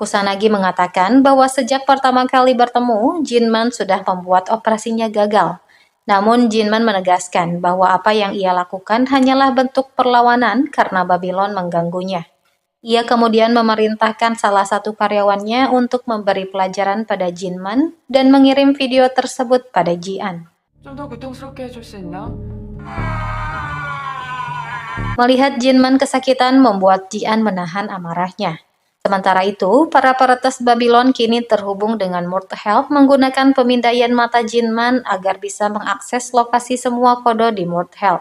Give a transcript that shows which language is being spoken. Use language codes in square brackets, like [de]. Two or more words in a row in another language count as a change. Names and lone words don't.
[id] Kusanagi mengatakan bahwa sejak pertama kali bertemu, Jinman sudah membuat operasinya gagal. Namun Jinman menegaskan bahwa apa yang ia lakukan hanyalah bentuk perlawanan karena Babylon mengganggunya. Ia kemudian memerintahkan salah satu karyawannya untuk memberi pelajaran pada Jinman dan mengirim video tersebut pada Jian. [ko] 좀 더 고통스럽게 해줄 수 있나? [id] Melihat Jinman kesakitan membuat Jian menahan amarahnya. Sementara itu, para peretas Babylon kini terhubung dengan Murthelp menggunakan pemindaian mata Jinman agar bisa mengakses lokasi semua kode di Murthelp.